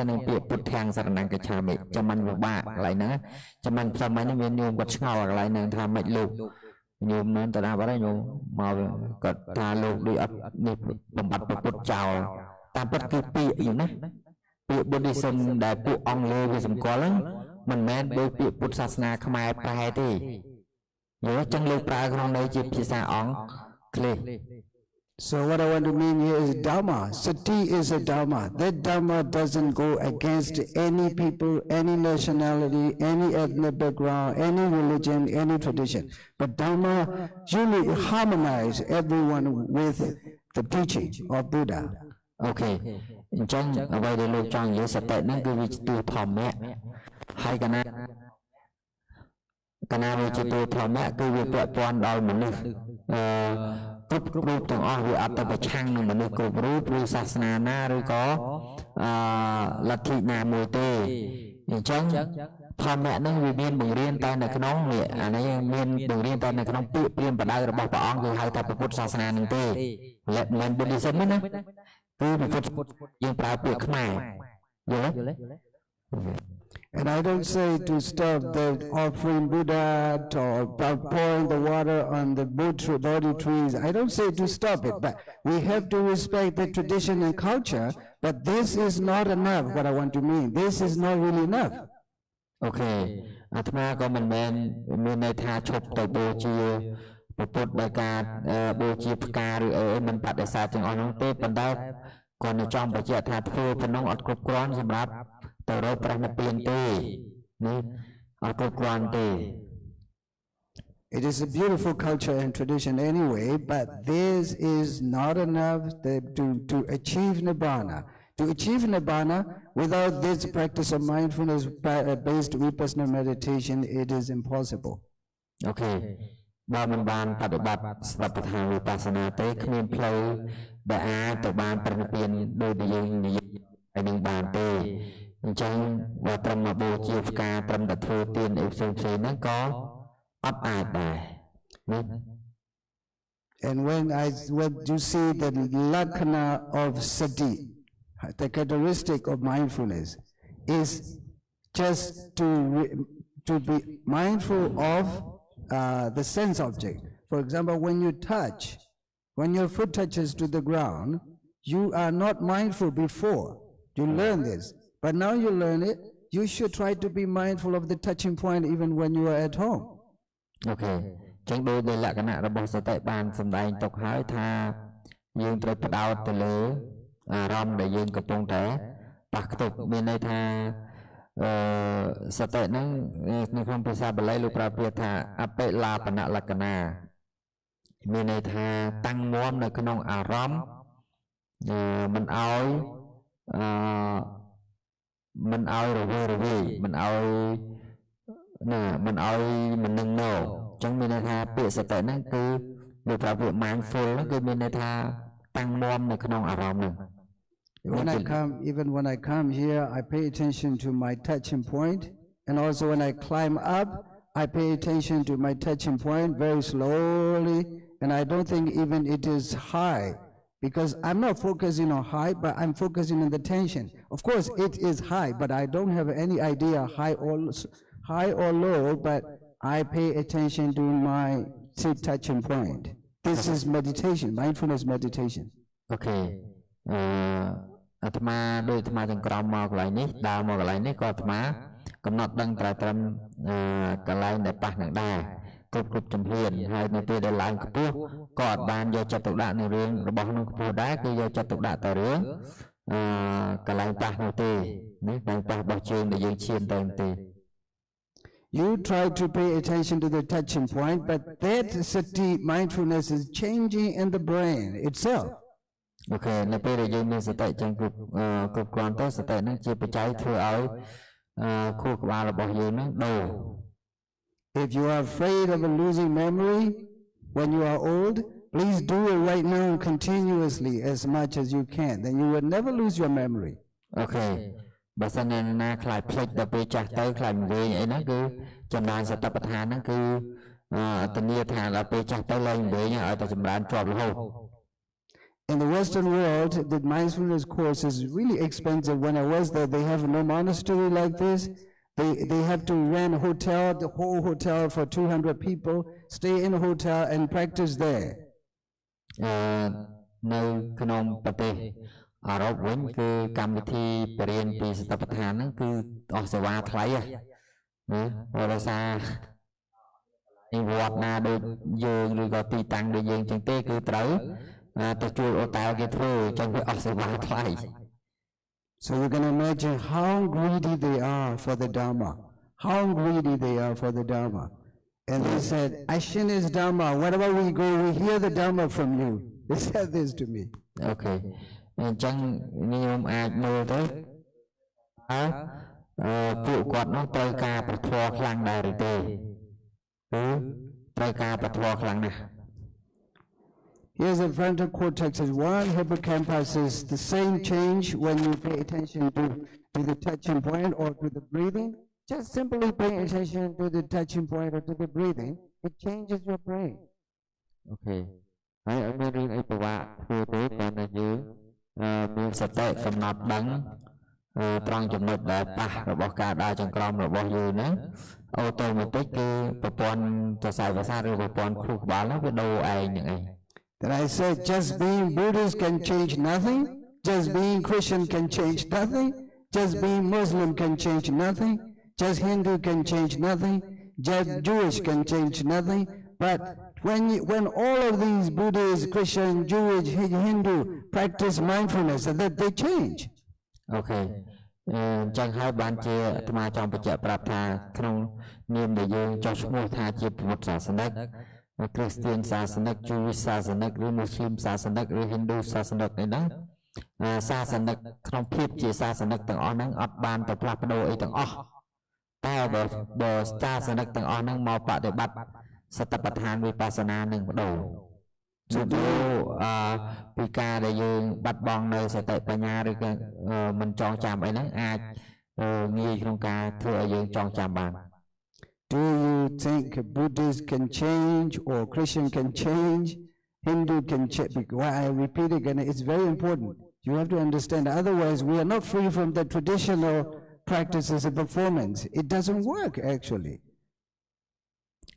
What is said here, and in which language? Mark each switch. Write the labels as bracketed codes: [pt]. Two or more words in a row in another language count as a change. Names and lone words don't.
[km] នឹងពាក្យពុទ្ធាំសរណង្កិច្ឆាមិចាំមិនពិបាកកន្លែងហ្នឹងចាំមិនផ្សំហ្នឹងមានញោមគាត់ឆ្ងល់កន្លែងហ្នឹងថាមិនលោកញោមនឹងទៅណាបាត់ហើយញោមមកគាត់ថាលោកដូចអត់នេះបំបត្តិពុទ្ធចោលតាមពិតគឺពាក្យយ៉ាងណាពាក្យ Buddhism ដែលពួកអង់គ្លេសវាសម្គាល់ហ្នឹងមិនមែនដូចពាក្យពុទ្ធសាសនាខ្មែរប្រែទេយល់ចឹងលោកប្រើក្នុងន័យជាភាសាអង់គ្លេស [en] So what I want to mean here is Dharma. Sati is a Dharma. That Dharma doesn't go against any people, any nationality, any ethnic background, any religion, any tradition. But Dharma usually harmonizes everyone with the teaching of Buddha. Okay. [km] អញ្ចឹងអ្វីដែលលោកចង់និយាយសតិហ្នឹងគឺវាជាទូធម្មៈហើយកណាវាជាទូធម្មៈគឺវា ពាក់ព័ន្ធដល់មនុស្សគ្រប់រូបទាំងអស់វាអត់ទៅប្រឆាំងនឹងមនុស្សគ្រប់រូបឬសាសនាណាឬក៏លទ្ធិណាមួយទេអញ្ចឹងធម្មៈហ្នឹងវាមានបង្រៀនតែនៅក្នុងអានេះមានបង្រៀនតែនៅក្នុងពាក្យព្រាហ្មណ៍បដៅរបស់ព្រះអង្គគឺហៅថាពុទ្ធសាសនានឹងទេមិន Buddhism ទេណាគឺពុទ្ធយើងប្រើពាក្យខ្មែរយល់ទេ [en] And I don't say to stop the offering Buddha or pouring the water on the Bodhi trees. I don't say to stop it, but we have to respect the tradition and culture. But this is not enough, what I want to mean. This is not really enough. Okay. [km] អាត្មាក៏មិនមែនមានន័យថាឈប់ទៅបូជាពុទ្ធដោយការបូជាផ្កាឬអីមិនបដិសេធទាំងអស់នោះទេប៉ុន្តែគាត់នៅចង់បញ្ជាក់ថាធ្វើប៉ុណ្ណឹងអត់គ្រប់គ្រាន់សម្រាប់ទៅរកព្រះនិព្វានទេនេះអត់គ្រប់គ្រាន់ទេ [en] It is a beautiful culture and tradition anyway, but this is not enough to achieve Nibbana. To achieve Nibbana, without this practice of mindfulness-based vipassana meditation, it is impossible. Okay. [km] បើមិនបានបដិបត្តិស្រាប់ថាវិបស្សនាទេគ្មានផ្លូវដែលអាចទៅបានព្រះនិព្វានដោយដែលយើងនិយាយឲ្យនឹងបានទេអញ្ចឹងបើត្រឹមមកបូជាផ្កាត្រឹមតែធ្វើទានអីផ្សេងៗហ្នឹងក៏អត់អាចដែរណា [en] And when you see the lakkhana of sati, the characteristic of mindfulness is just to be mindful of the sense object. For example, when you touch, when your foot touches to the ground, you are not mindful before. You learn this, but now you learn it. You should try to be mindful of the touching point even when you are at home. Okay. [km] ចឹងដោយលក្ខណៈរបស់សតិបានសម្ដែងទុកហើយថាយើងត្រូវផ្ដោតទៅលើអារម្មណ៍ដែលយើងកំពុងតែប៉ះខ្ទប់មានន័យថាសតិហ្នឹងនៅក្នុងភាសាបាលីលោកប្រើពាក្យថាអបិលាបនលក្ខណៈមានន័យថាតាំងមាំនៅក្នុងអារម្មណ៍មិន ឲ្យរវើរវាយមិនឲ្យមិននឹងណោចឹងមានន័យថាពាក្យសតិហ្នឹងគឺលោកប្រើពាក្យ mindful ហ្នឹងគឺមានន័យថាតាំងមាំនៅក្នុងអារម្មណ៍ហ្នឹង [en] Even when I come here, I pay attention to my touching point, and also when I climb up, I pay attention to my touching point very slowly, and I don't think even it is high, because I'm not focusing on high, but I'm focusing on the tension. Of course, it is high, but I don't have any idea high or low, but I pay attention to my touching point. This is meditation, mindfulness meditation. Okay. អាត្មាដូចអាត្មាទាំងក្រោមមកកន្លែងនេះដើរមកកន្លែងនេះក៏អាត្មាកំណត់ដឹងត្រឹមកន្លែងដែលប៉ះនឹងដែរគ្រប់ជំហានហើយនៅពេលដែលឡើងខ្ពស់ក៏អត់បានយកចិត្តទុកដាក់នៅរឿងរបស់ក្នុងខ្ពស់ដែរគឺយកចិត្តទុកដាក់ទៅរឿងកន្លែងប៉ះនោះទេណាកន្លែងប៉ះរបស់ជើងដែលយើងឈានទៅទេ You try to pay attention to the touching point, but that sati mindfulness is changing in the brain itself. [km] Okay, នៅពេលដែលយើងមានសតិចឹងគ្រប់គ្រាន់ទៅសតិហ្នឹងជាបច្ច័យធ្វើឲ្យខួរក្បាលរបស់យើងហ្នឹងដូរ [en] If you are afraid of losing memory when you are old, please do it right now continuously as much as you can. Then you will never lose your memory. Okay. [km] បើសិនណាខ្លាចភ្លេចដល់ពេលចាស់ទៅខ្លាចវែងអីហ្នឹងគឺចំណងសតិប្បដ្ឋានហ្នឹងគឺធានាថាដល់ពេលចាស់ទៅឡើងវែងឲ្យតែចម្រើនជាប់រហូត [en] In the Western world, the mindfulness course is really expensive. When I was there, they have no monastery like this. They have to rent a hotel, the whole hotel for 200 people, stay in a hotel and practice there. [km] នៅក្នុងប្រទេសអឺរ៉ុបវិញគឺកម្មវិធីបរិញ្ញាពីសតិប្បដ្ឋានហ្នឹងគឺអស់សេវាថ្លៃណាព្រោះដោយសារនិវត្តណាដូចយើងឬក៏ទីតាំងដូចយើងចឹងទេគឺត្រូវទៅជួលអូតែលគេធ្វើចឹងវាអស់សេវាថ្លៃ [en] So you can imagine how greedy they are for the Dharma. How greedy they are for the Dharma. And they said, Ashin is Dharma. Wherever we go, we hear the Dharma from you. They said this to me. Okay. [km] អញ្ចឹងខ្ញុំអាចមើលទៅពួកគាត់នោះត្រូវការប្រធមខ្លាំងដែរឬទេគឺត្រូវការប្រធមខ្លាំងណាស់ [en] Here's a frontal cortex is one, hippocampus is the same change when you pay attention to the touching point or to the breathing. Just simply pay attention to the touching point or to the breathing. It changes your brain. Okay. [km] ហើយអត់មានរឿងអីពិបាកធ្វើទេគ្រាន់តែយើងមានសតិកំណត់ដឹងត្រង់ចំណុចដែលប៉ះរបស់ការដើរចង្ក្រមរបស់យើងហ្នឹងអូតូម៉ាទិកគឺប្រព័ន្ធសរសៃប្រសាទឬប្រព័ន្ធខួរក្បាលហ្នឹងវាដូរឯងហ្នឹងឯង [en] That I said just being Buddhist can change nothing, just being Christian can change nothing, just being Muslim can change nothing, just Hindu can change nothing, just Jewish can change nothing, but when all of these Buddhist, Christian, Jewish, Hindu practice mindfulness, that they change. [km] Okay. ចឹងហើយបានជាអាត្មាចង់បញ្ជាក់ប្រាប់ថាក្នុងនាមដែលយើងចោះឈ្មោះថាជាពុទ្ធសាសនិក Christian សាសនិក Jewish សាសនិកឬ Muslim សាសនិកឬ Hindu សាសនិកនេះណាសាសនិកក្នុងភាពជាសាសនិកទាំងអស់ហ្នឹងអត់បានទៅផ្លាស់ប្ដូរអីទាំងអស់តែបើសាសនិកទាំងអស់ហ្នឹងមកបដិបត្តិសតិប្បដ្ឋានវិបស្សនានឹងបដូរ ពីការដែលយើងបាត់បង់នៅសតិបញ្ញាឬក៏មិនចងចាំអីហ្នឹងអាចងាយក្នុងការធ្វើឲ្យយើងចងចាំបាន [en] Do you think Buddhist can change or Christian can change? Hindu can change? Why I repeat again, it's very important. You have to understand, otherwise we are not free from the traditional practices of performance. It doesn't work actually.